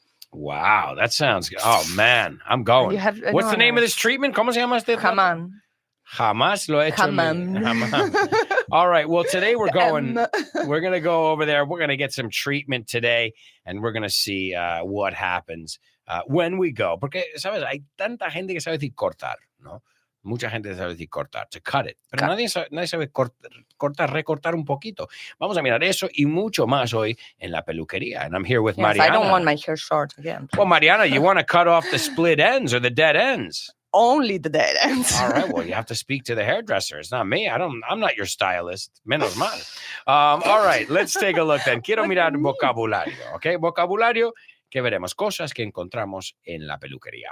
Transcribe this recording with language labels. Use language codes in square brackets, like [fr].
[en] Wow, that sounds good. Oh, man, I'm And going. you have What's the name of this treatment? [es] ¿Cómo se llama este? [en] Hammam. [es] Jamás lo he hecho. [en] Hammam. All right. Well, today we're going. Em, We're going to go over there. We're going to get some treatment today, and we're going to see what happens when we go. [es] Porque, ¿sabes? Hay tanta gente que sabe decir cortar, ¿no? Mucha gente sabe decir cortar, [en] to cut it. [es] Pero nadie sabe cortar, recortar un poquito. Vamos a mirar eso y mucho más hoy en la peluquería. [en] And I'm here with Yes, Mariana. I don't want my hair short again. Well, Mariana, you want to cut off the split ends or the dead ends. Only the dead ends. All right. Well, you have to speak to the hairdresser. It's not me. I'm not your stylist. [es] Menos mal. [en] All right. Let's take a look then. [es] Quiero mirar vocabulario. Okay. Vocabulario que veremos. Cosas que encontramos en la peluquería.